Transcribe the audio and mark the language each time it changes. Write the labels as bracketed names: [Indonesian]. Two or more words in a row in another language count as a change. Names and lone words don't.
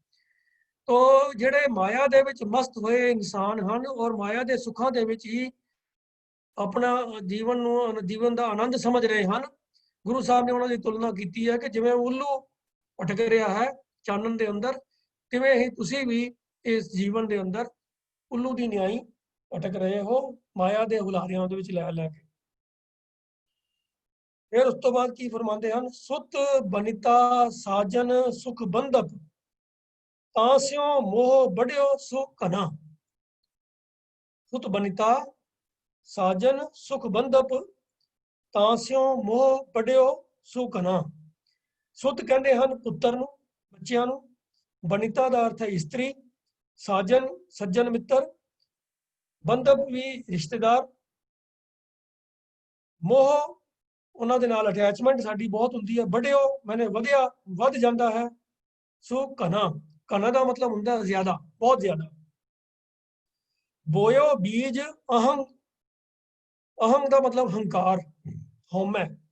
[Punjabi] तो ਜਿਹੜੇ ਮਾਇਆ ਦੇ ਵਿੱਚ ਮਸਤ ਹੋਏ ਇਨਸਾਨ ਹਨ ਔਰ ਮਾਇਆ ਦੇ ਸੁੱਖਾਂ ਦੇ ਵਿੱਚ ਹੀ ਆਪਣਾ ਜੀਵਨ ਦਾ ਆਨੰਦ ਸਮਝ ਰਹੇ ਹਨ, ਗੁਰੂ ਸਾਹਿਬ ਨੇ ਉਹਨਾਂ ਦੀ ਤੁਲਨਾ ਕੀਤੀ ਹੈ ਕਿ ਜਿਵੇਂ ਉੱਲੂ ਭਟਕ ਰਿਹਾ ਹੈ ਚਾਨਣ ਦੇ ਅੰਦਰ, ਤਿਵੇਂ ਹੀ ਤੁਸੀਂ ਵੀ ਇਸ ਜੀਵਨ ਦੇ ਅੰਦਰ ਉੱਲੂ ਦੀ ਨਿਆਈ ਭਟਕ ਰਹੇ ਹੋ ਮਾਇਆ ਦੇ ਹੁਲਾਰਿਆਂ ਦੇ ਵਿੱਚ ਲੈ ਲੈ ਕੇ। ਫਿਰ ਉਸ ਤੋਂ ਬਾਅਦ ਕੀ ਫਰਮਾਉਂਦੇ ਹਨ, ਸੁਤ ਬਨਿਤਾ ਸਾਜਨ ਸੁਖ ਬੰਧਪ ਤਾਸਿਓਂ ਮੋਹ ਬਢਿਓ ਸੋ ਕਨਾ। ਸੁਤ ਬਨਿਤਾ ਸਾਜਨ ਸੁਖ ਬੰਧਪ ਤਾਸਿਓਂ ਮੋਹ ਬਢਿਓ ਸੋ ਕਨਾ। [Hindi] सुत कहते हैं पुत्र नूं, बच्चियां नूं, बनिता का अर्थ है इस्त्री, साजन सज्जन मित्र, बंधप भी रिश्तेदार, [Punjabi] ਮੋਹ ਉਹਨਾਂ ਦੇ ਨਾਲ ਅਟੈਚਮੈਂਟ ਸਾਡੀ ਬਹੁਤ ਹੁੰਦੀ ਹੈ। ਵੱਡਿਓ ਮੈਨੇ ਵਧਿਆ, ਵੱਧ ਜਾਂਦਾ ਹੈ। ਸੋ ਘਨਾ, ਘਨਾ ਦਾ ਮਤਲਬ ਹੁੰਦਾ ਜ਼ਿਆਦਾ, ਬਹੁਤ ਜ਼ਿਆਦਾ। ਬੋਇਓ ਬੀਜ ਅਹੰ, ਅਹੰ ਦਾ ਮਤਲਬ ਹੰਕਾਰ, ਹਉਮੈ।